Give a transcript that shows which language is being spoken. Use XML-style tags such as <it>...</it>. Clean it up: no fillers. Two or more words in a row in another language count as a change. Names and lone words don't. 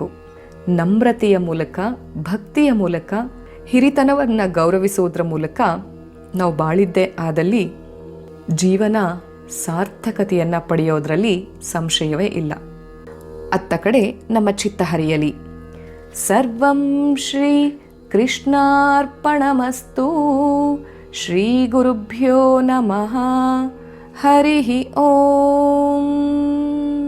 <kn>ನಮ್ರತೆಯ ಮೂಲಕ, ಭಕ್ತಿಯ ಮೂಲಕ, ಹಿರಿತನವನ್ನು ಗೌರವಿಸುವುದರ ಮೂಲಕ ನಾವು ಬಾಳಿದ್ದೇ ಆದಲ್ಲಿ ಜೀವನ ಸಾರ್ಥಕತೆಯನ್ನು ಪಡೆಯೋದ್ರಲ್ಲಿ ಸಂಶಯವೇ ಇಲ್ಲ. ಅತ್ತ ಕಡೆ ನಮ್ಮ ಚಿತ್ತ ಹರಿಯಲಿ.</kn> <sa>ಸರ್ವಂ ಶ್ರೀ ಕೃಷ್ಣಾರ್ಪಣಮಸ್ತು. ಶ್ರೀ ಗುರುಭ್ಯೋ ನಮಃ. ಹರಿ ಓಂ.</sa>